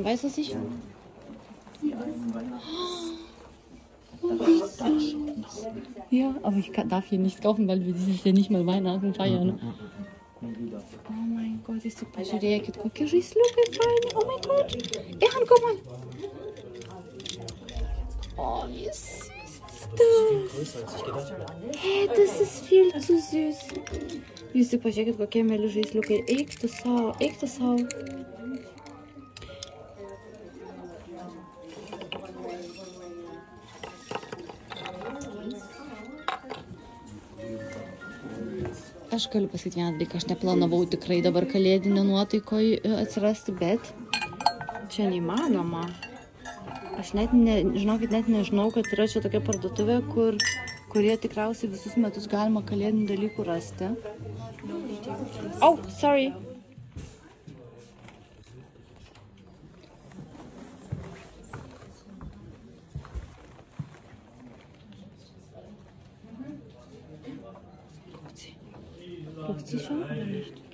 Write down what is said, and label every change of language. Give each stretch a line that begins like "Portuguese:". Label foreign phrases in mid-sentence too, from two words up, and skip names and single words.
German: Weißt du, was ich... Oh, wie süß. Ja, aber ich darf hier nichts kaufen, weil wir dieses Jahr nicht mal Weihnachten feiern. Oh mein Gott, ist super.
Lithuanian: Pažiūrėkit, kokie žaisliukai faini.
German: Oh mein Gott. Erhan, guck mal. Oh, wie süß ist das. Hey, das ist viel zu süß.
Lithuanian: Jūs tik pažiūrėkit, kokie mėly žaisliukai. Eik tu sau, eik tu sau. Aš galiu pasakyti vieną dalyką, aš neplanavau tikrai dabar kalėdinio nuotaikoje atsirasti, bet čia neįmanoma. Aš net nežinau, kad yra čia tokia parduotuvė, kurie tikriausiai visus metus galima kalėdinių dalykų rasti.
English: Oh, sorry.
German: Guckt sie schon oder nicht?